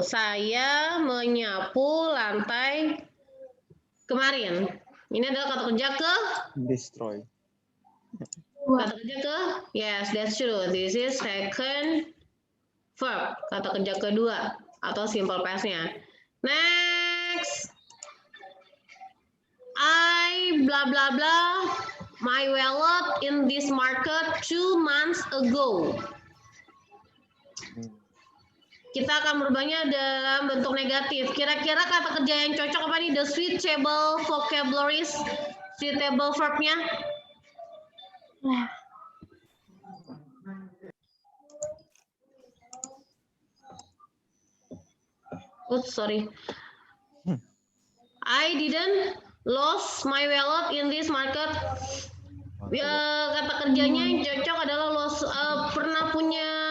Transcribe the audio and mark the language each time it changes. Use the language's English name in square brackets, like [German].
[Indonesian] Saya menyapu lantai kemarin. Ini adalah kata kerja ke? [English] Destroy. [Indonesian] Kata kerja ke? [English] Yes, that's true. This is second verb. [Indonesian] Kata kerja kedua atau simple past-nya. [English] Next. I blah blah blah my wallet in this market 2 months ago. [Indonesian] Kita akan merubahnya dalam bentuk negatif. Kira-kira kata kerja yang cocok apa nih? [English] The suitable vocabularies, suitable verb-nya? Oops, sorry. I didn't lost my wallet in this market. [Indonesian] Kata kerjanya yang cocok adalah pernah punya